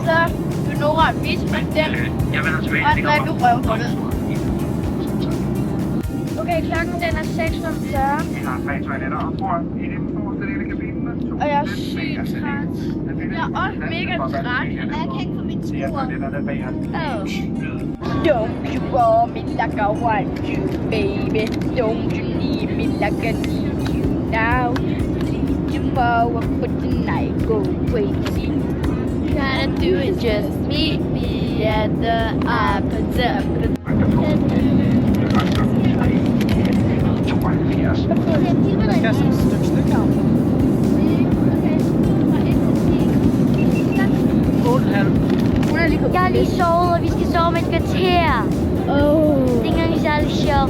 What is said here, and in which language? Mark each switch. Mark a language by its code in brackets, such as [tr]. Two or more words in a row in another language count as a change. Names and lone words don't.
[da] så du Nora viste mig den. Og så er du røvhullet. Okay, klokken den er 6:40. Og jeg er sygt træt. Jeg er også mega træt. Jeg kan ikke få min skruer. [en] Don't you want me like I want you, baby? Don't you need me like I need you now? Need you more for the night go crazy. Gotta do it, just meet me at the opposite. [da] Der skal sådan et stykke stykke her. 8,5. Jeg har lige sovet, og vi skal sove med et kvarter. Det er ikke engang særlig sjovt.